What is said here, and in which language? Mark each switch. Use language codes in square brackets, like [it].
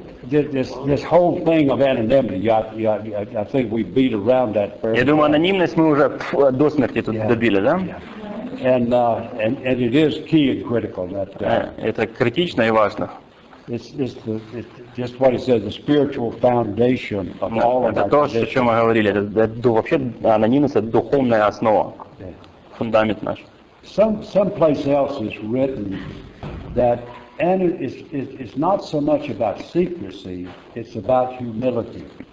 [en] This whole thing of anonymity, I think we beat around that fairly. [ru] Я думаю, анонимность мы уже до смерти тут добили, да? [en] And it is key and critical that [ru] Это критично и важно. [en] it's just what it says, the spiritual foundation of all of [ru] Это [en] our [ru] то, о [en] traditions. [ru] чем мы говорили. Это вообще анонимность – это духовная основа, фундамент наш. [en] Someplace else is written that, and it's not so much about secrecy, it's about humility.